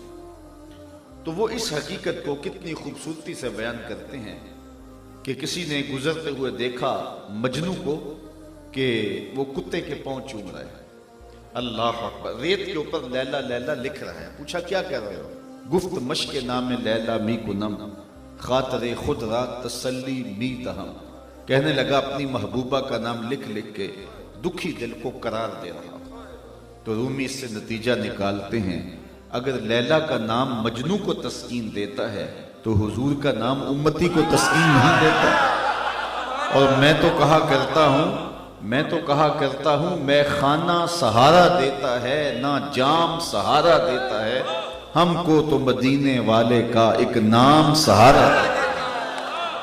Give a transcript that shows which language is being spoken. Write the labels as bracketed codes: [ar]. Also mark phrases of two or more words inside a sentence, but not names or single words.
[ur] تو وہ اس حقیقت کو کتنی خوبصورتی سے بیان کرتے ہیں کہ کسی نے گزرتے ہوئے دیکھا مجنوں کو کہ وہ کتے کے پاؤں چوم رہا ہے. [ar] اللہ اکبر. [ur] ریت کے اوپر لیلا لیلا لکھ رہا ہے. پوچھا کیا کر رہے ہو؟ [fa] گفت مشق نام لیلا می کنم، خاطر خود را تسلی می دہم. [ur] کہنے لگا اپنی محبوبہ کا نام لکھ لکھ کے دکھی دل کو قرار دے رہا. تو رومی اس سے نتیجہ نکالتے ہیں اگر لیلا کا نام مجنوں کو تسکین دیتا ہے تو حضور کا نام امتی کو تسکین نہیں دیتا. اور میں تو کہا کرتا ہوں میں خانہ سہارا دیتا ہے نہ جام سہارا دیتا ہے، ہم کو تو مدینے والے کا ایک نام سہارا دیتا ہے.